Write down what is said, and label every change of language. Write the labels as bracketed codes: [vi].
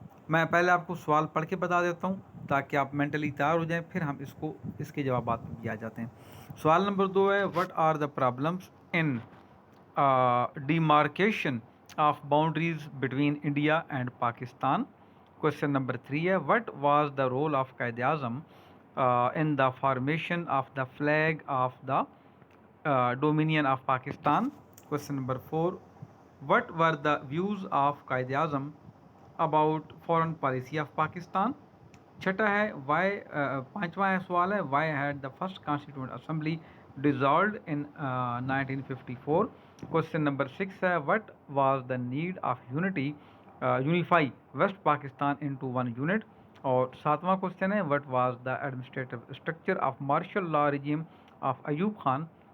[hi] मैं पहले आपको सवाल पढ़ के बता देता हूँ ताकि आप मेंटली तैयार हो जाएं, फिर हम इसके जवाबात में भी आ जाते हैं। सवाल नंबर 2 है, [en] What are the problems in demarcation of boundaries between India and Pakistan. Question number 3 है, what was the role of Quaid-e-Azam in the formation of the flag of the Dominion of Pakistan. Question number 4, what were the views of Quaid-e-Azam about foreign policy of Pakistan. [hi] छठा है [en] why, [hi] पांचवा है सवाल है, [en] Why had the first constituent assembly dissolved in 1954. Question number 6 है, what was the need of unify west Pakistan into one unit. [hi] और सातवां question है, [en] What was the administrative structure of martial law regime of Ayub Khan.